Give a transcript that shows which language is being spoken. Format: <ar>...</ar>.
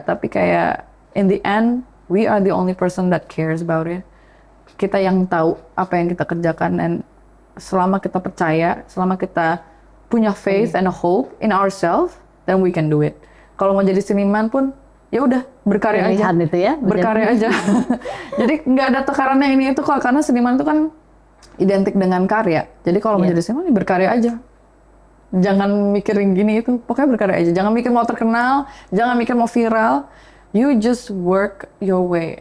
<id>Tapi kayak</id> <en>in the end, we are the only person that cares about it.</en> <id>Kita yang tahu apa yang kita kerjakan, dan selama kita percaya, selama kita punya</id> <en>faith and a hope in ourselves, then we can do it.</en> <id>Kalau mau jadi seniman pun, ya udah berkarya aja. Pilihan itu ya. Berkarya aja. Jadi nggak ada tekarannya ini itu kok, karena seniman itu kan identik dengan karya. Jadi kalau mau jadi seniman, berkarya aja. Jangan mikirin gini itu, pokoknya berkarya aja. Jangan mikir mau terkenal, jangan mikir mau viral.</id> <en>You just work your way.</en>